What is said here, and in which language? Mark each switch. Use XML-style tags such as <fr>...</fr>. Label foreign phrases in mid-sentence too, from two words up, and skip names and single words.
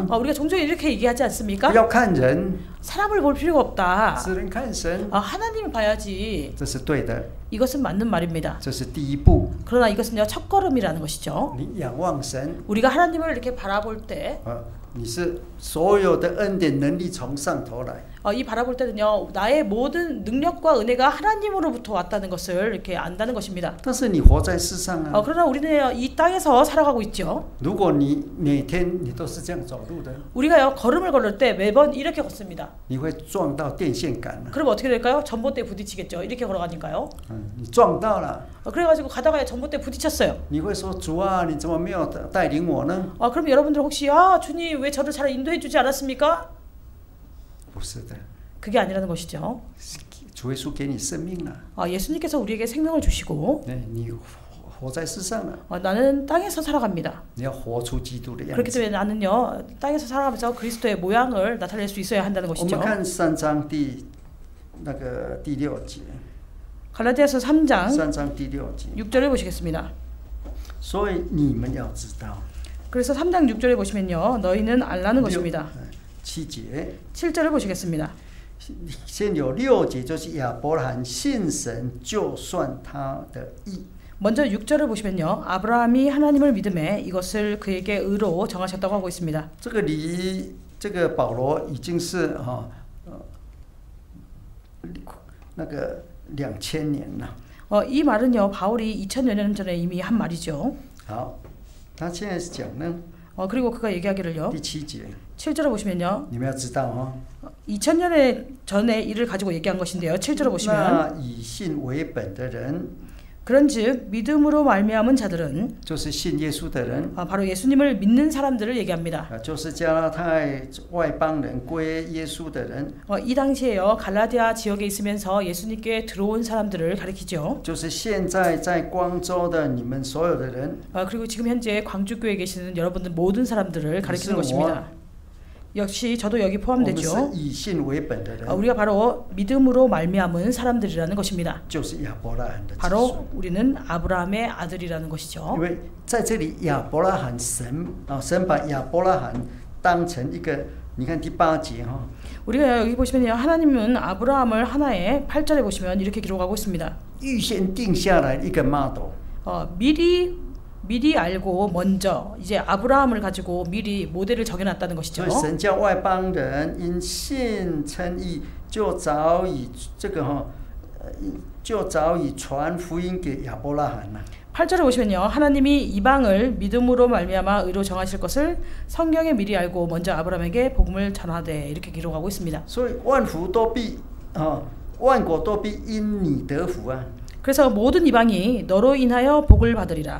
<ko>우리가 종종 이렇게 얘기하지</ko> <zh>不</zh> <ko>않습니까?</ko> <zh>要看人，</zh> <ko>사람을 볼 필요가 없다.</ko> <zh>只能看神，</zh> <ko>하나님을 봐야지.</ko> <zh>这是对的，</zh> <ko>이것은 맞는 말입니다.</ko> <zh>这是第一步。</zh> <ko>그러나 이것은요, 첫걸음이라는 것이죠.</ko> <zh>你仰望神，</zh> <ko>우리가 하나님을 이렇게 바라볼 때,</ko> <zh>你是所有的恩典能力从上头来。</zh> <ko>이 바라볼 때는요, 나의 모든 능력과 은혜가 하나님으로부터 왔다는 것을 이렇게 안다는 것입니다.</ko> <zh>但是你活在世上啊，</zh> <ko>그러나 우리는 이 땅에서 살아가고 있죠.</ko> <zh>如果你每天你都是这样走路的，</zh> <ko>우리가요, 걸음을 걸을 때 매번 이렇게 걷습니다.</ko> <zh>你会撞到电线杆了。</zh> <ko>그럼 어떻게 될까요? 전봇대에 부딪히겠죠. 이렇게 걸어가니까요.</ko> <zh>你撞到了，</zh> <ko>그래가지고 가다가 전봇대에 부딪혔어요.</ko> <zh>你会说主啊，你怎么没有带领我呢？</zh> <ko>그럼 여러분들 혹시 주님 왜 저를 잘 인도해주지 않았습니까?</ko> <zh>不是的，</zh> <ko>그게 아니라는 것이죠.</ko> <zh>主耶稣给你生命了，</zh> <ko>예수님께서 우리에게 생명을 주시고</ko> <zh>你活在世上了，</zh> <ko>나는 땅에서 살아갑니다.</ko> <zh>你要活出基督的样</zh> <ko>그렇기</ko> <zh>子。</zh> <ko>때문에 나는요, 땅에서 살아가면서 그리스도의 모양을 나타낼 수 있어야 한다는</ko> <zh>我</zh> <ko>것이죠.</ko> <zh>们看3章第6节，</zh> <ko>갈라디아서 3장</ko> <zh>3 章第6节。</zh> <ko>6절을 보시겠습니다.</ko> <zh>所以你们要知道，</zh> <ko>그래서 3장 6절에 보시면요, 너희는 알라는 것입니다.</ko> <zh>7节，</zh> <ko>7절을 보시겠습니다.</ko> <zh>先有6节，就是亚伯拉罕信神，就算他的义。</zh> <ko>먼저 6절을 보시면요, 아브라함이 하나님을 믿음에 이것을 그에게 의로 정하셨다고 하고 있습니다.</ko> <zh>这个离这个保罗已经是那个2000年了。</zh> <ko>이 말은요, 바울이 2000여 년 전에 이미 한 말이죠.</ko> <zh>好，他现在是讲呢，</zh> <ko>그리고 그가 얘기하기를요,</ko> <zh>第7节，</zh> <ko>7절을 보시면요,</ko> <zh>你们要知道</zh> <ko>2000년의 전에 일을 가지고 얘기한 것인데요. 7절을 보시면</ko> <zh>那以信为本的人，</zh> <ko>그런즉 믿음으로 말미암은 자들은</ko> <zh>就是信耶稣的人，</zh> <ko>바로 예수님을 믿는 사람들을 얘기합니다.</ko> <zh>就是加拉太外邦人归耶稣的人，</zh> <ko>이 당시에요, 갈라디아 지역에 있으면서 예수님께 들어온 사람들을 가리키죠.</ko> <zh>就是现在在光州的你们所有的人，</zh> <ko>그리고 지금 현재 광주교회에 계시는 여러분들 모든 사람들을 가리키는 것입니다. 역시 저도 여기</ko> <zh>我们</zh> <ko>포함되죠.</ko> <zh>是以信为本的人，</zh> <ko>우리가 바로 믿음으로 말미암은 사람들이라는 것입니다.</ko> <zh>就是亚伯拉罕的子孙。</zh> <ko>바로 우리는 아브라함의 아들이라는 것이죠.</ko> <zh>因为在这里亚伯拉罕神把亚伯拉罕当成一个，你看第8节</zh> <ko>우리가 여기 보시면요, 하나님은 아브라함을 하나의 8절에 보시면 이렇게 기록하고 있습니다.</ko> <zh>预先定下来一个 model，</zh> <ko>미리 알고 먼저 이제 아브라함을 가지고 미리 모델을 정해놨다는 것이죠.</ko> <zh>所以神叫外邦人因信称义，就早已传福音给亚伯拉罕了。</zh> <ko>8절에 보시면요, 하나님이 이방을 믿음으로 말미암아 의로 정하실 것을 성경에 미리 알고 먼저 아브라함에게 복음을 전하되 이렇게 기록하고 있습니다.</ko> <zh>所以万国都必因你得福啊！</zh> <ko>그래서 모든 이방이 너로 인하여 복을 받으리라.</ko>